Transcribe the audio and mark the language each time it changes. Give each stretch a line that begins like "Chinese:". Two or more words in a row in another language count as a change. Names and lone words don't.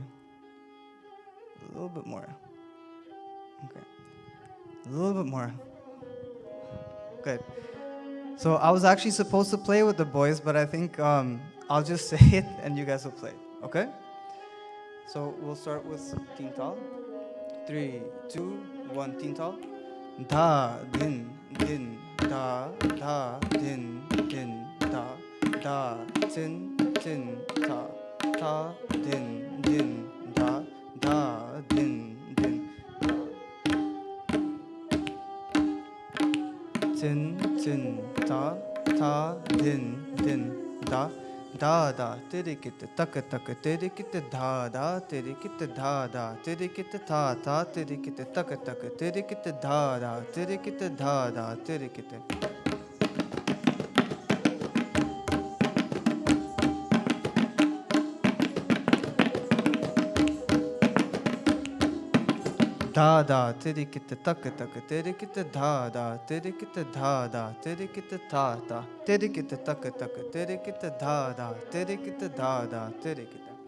English: A little bit more. Okay. A little bit more. Good. So I was actually supposed to play with the boys, but I think I'll just say it and you guys will play. Okay? So we'll start with Tintal. 3, 2, 1, Tintal. Da, din, din, da, da, din, din, da, da, tin, tin, ta, ta, din, din, da, da, din, din, tin, tin, ta, ta, din, din, da, da da, tirikit, tak tak, tirikit, da da, tirikit, da da, tirikit, ta ta, tirikit, tak tak, tirikit, da da, tirikit, da da, tirikit. Da da, tirikit, tak tak, tirikit, da da, tirikit, da da, tirikit, ta ta, tirikit, tak tak, tirikit, da da, tirikit, da da, tirikit.